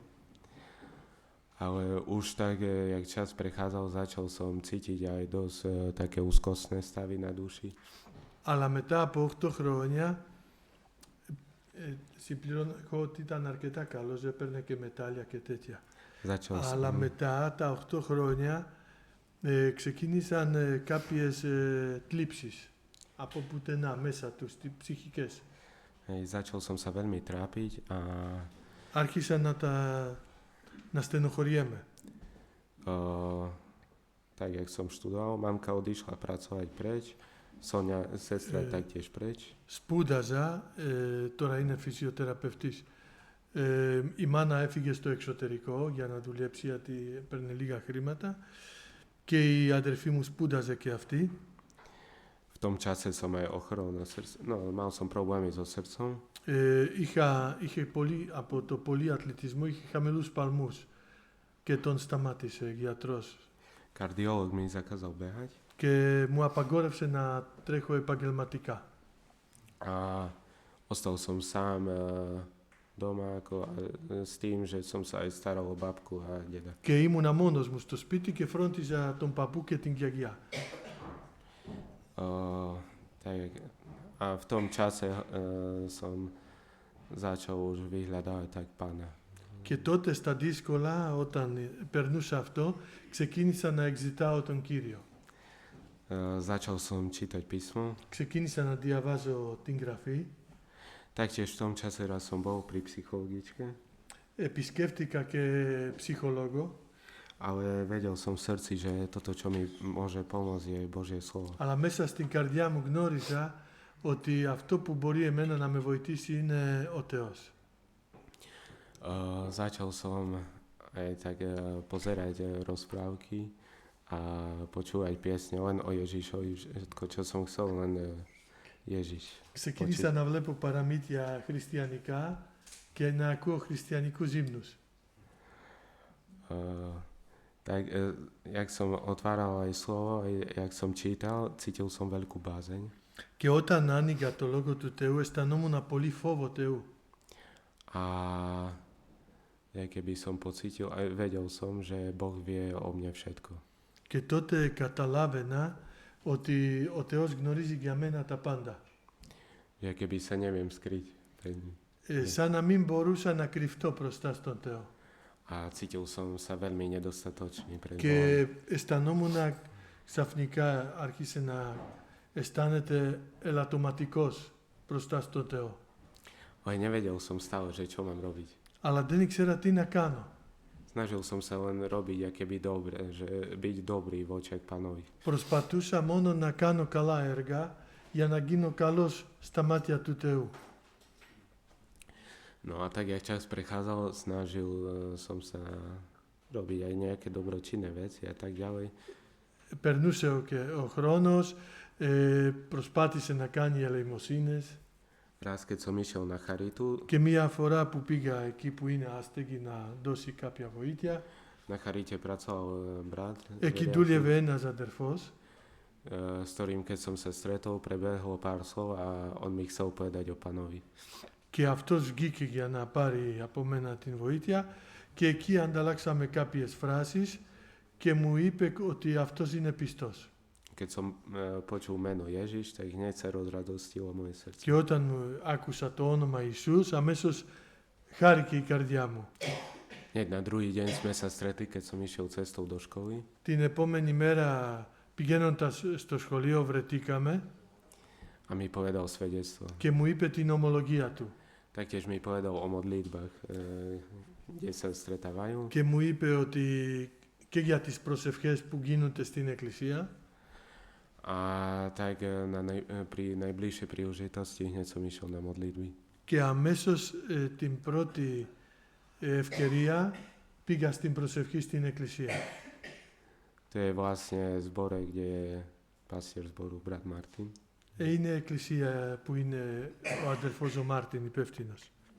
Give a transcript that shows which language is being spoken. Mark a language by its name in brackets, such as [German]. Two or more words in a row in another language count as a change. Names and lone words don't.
[Slovak] Ale už tak, jak čas prechádzal, začal som cítiť aj dosť také úzkostné stavy na duši. [Greek] Αλλά μετά από 8 χρόνια συμπληρώνω ότι ήταν αρκετά καλός, έπαιρνε και μετάλλια και τέτοια. Αλλά μετά τα 8 χρόνια ξεκίνησαν κάποιες θλίψεις από πουθενά μέσα τους, ψυχικές. [Slovak] Začal som sa veľmi trápiť a [Greek] άρχισα να στενοχωριέμαι. [Slovak] Tak, jak som študoval, mamka odišla pracovať preč, Sonia, sestra taktiež preč. [Greek] Σπούδαζα, τώρα είναι φυσιοθεραπευτής. Η μάνα έφυγε στο εξωτερικό για να δουλέψει γιατί έπαιρνε λίγα χρήματα και η αδερφή μου σπούδαζε και αυτή. [Slovak] V tom čase som aj ochorel na srdce, no mal som problémy so srdcom. [Greek] Είχε πολύ, από το πολύ αθλητισμό είχε χαμηλούς παλμούς και τον σταμάτησε γιατρός. [Slovak] Kardiolog mi zakázal behať. [Greek] Και μου απαγόρευσε να τρέχω επαγγελματικά. [Slovak] A ostal som sám doma ako, s tým, že som sa aj staral o babku a deda. [Greek] Και ήμουνα μόνος μου στο σπίτι και φρόντιζα τον παππού και την γιαγιά. [Slovak] A v tom čase som začal už vyhľadávať tak Pána. [Greek] Και τότε στα δύσκολα, όταν περνούσα αυτό, ξεκίνησα να εξητάω τον Κύριο. [Slovak] Začal som čítať písmo. [Greek] Ξεκίνησα να διαβάζω την γραφή. [Slovak] Taktiež v tom čase raz som bol pri psychologičke. [Greek] Επισκέφτηκα και ψυχολόγο. [Slovak] Ale vedel som v srdci, že toto, čo mi môže pomôcť, je Božie slovo. [Greek] Αλλά μέσα στην καρδιά μου γνώριζα ότι αυτό που μπορεί εμένα να με βοηθήσει είναι ο Θεός. [Slovak] Začal som aj tak pozerať rozprávky a počúvať piesne len o Ježišovi. Všetko, čo som chcel, len Ježiš. [Greek] Ξεκίνησα να βλέπω παραμύθια χριστιανικά και να ακούω χριστιανικούς ύμνους. [Slovak] Tak, jak som otváral aj slovo, jak som čítal, cítil som veľkú bázeň. [Greek] Και όταν άνοιγα το Λόγο του Θεού αισθανόμουν πολύ φόβο Θεού. [Slovak] A keby som pocítil, aj vedel som, že Boh vie o mne všetko. [Greek] Και τότε καταλάβαινα ότι ο Θεός γνωρίζει για μένα τα πάντα. [Slovak] Že keby sa neviem skryť pred ním. [Greek] Σαν να μην μπορούσα να κρυφτώ μπροστά στον Θεό. [Slovak] A cítil som sa veľmi nedostatočný pred Bohom. [Greek] Και αισθανόμουν ξαφνικά άρχισε να αισθάνεται ελαττωματικός μπροστά στον Θεό. [Slovak] Ale nevedel som stále, že čo mám robiť. [Greek] Αλλά δεν ήξερα τι να κάνω. [Slovak] Snažil som sa len robiť, aké by dobre, že byť dobrý v očiach Pánovi. [Greek] Προσπαθούσα μόνο να κάνω καλά έργα για να γίνω καλός στα μάτια του Θεού. [Slovak] No a tak, jak čas prechádzal, snažil som sa robiť aj nejaké dobročinné veci a tak ďalej. [Greek] Περνούσε ο χρόνος, προσπάθησε να κάνει ελεημοσύνες. [Slovak] Raz, keď som išiel na charitu, [Greek] Και μία φορά που πήγα εκεί που είναι άστεγη να δώσει κάποια βοήθεια, [Slovak] na charite pracoval brat, [Greek] εκεί [Slovak] veriaci, [Greek] δούλευε ένας αδερφός [Slovak] s ktorým, keď som sa stretol, prebehlo pár slov a on mi chcel povedať o Pánovi. [Greek] και αυτός βγήκε για να πάρει από μένα την βοήθεια και εκεί ανταλλάξαμε κάποιες φράσεις και μου είπε ότι αυτός είναι πιστός. [Slovak] Keď som počul meno Ježiš, tak hneď sa rozradostilo moje srdce. [Greek] Και όταν άκουσα το όνομα Ιησούς, αμέσως χάρηκε η καρδιά μου. [Slovak] Hneď na druhý deň sme sa stretli, keď som išiel cestou do školy. [Greek] Την επόμενη μέρα πηγαίνοντας στο σχολείο βρεθήκαμε [Slovak] A mi povedal svedectvo. [Greek] και μου είπε την ομολογία του. [Slovak] Taktiež mi povedal o modlitbách, kde sa stretávajú. [Greek] Και μου είπε ότι και για τις προσευχές που γίνονται στην εκκλησία [Slovak] A tak pri najbližšej príležitosti hneď som išiel na modlitby. [Greek] και αμέσως την πρώτη ευκαιρία πήγα στην προσευχή στην εκκλησία. [Slovak] To je vlastne zbore, kde je pastier zboru, brat Martin. [Greek] Είναι εκκλησία που είναι ο αδερφός ο Μάρτιν υπεύθυνος.